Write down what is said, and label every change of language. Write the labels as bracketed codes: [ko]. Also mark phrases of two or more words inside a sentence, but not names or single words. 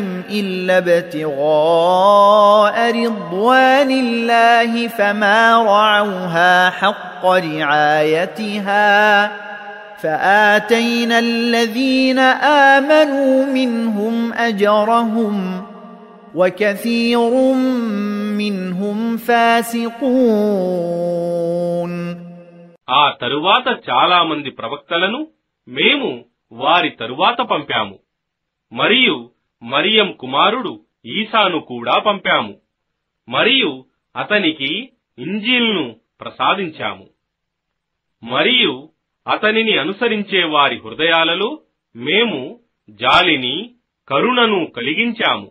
[ar] إلا ابتغاء رضوان الله فما رعوها حق رعايتها فآتينا الذين آمنوا منهم أجرهم وكثير منهم فاسقون. [te] ఆ తరువాత చాలా మంది ప్రవక్తలను మేము వారి తరువాత పంపాము మరియు మరియం కుమారుడు ఈసాను కూడా పంపాము మరియు అతనికి ఇంజీల్ను ప్రసాదించాము మరియు అతనిని అనుసరించే వారి హృదయాలలో మేము జాలిని కరుణను కలిగించాము.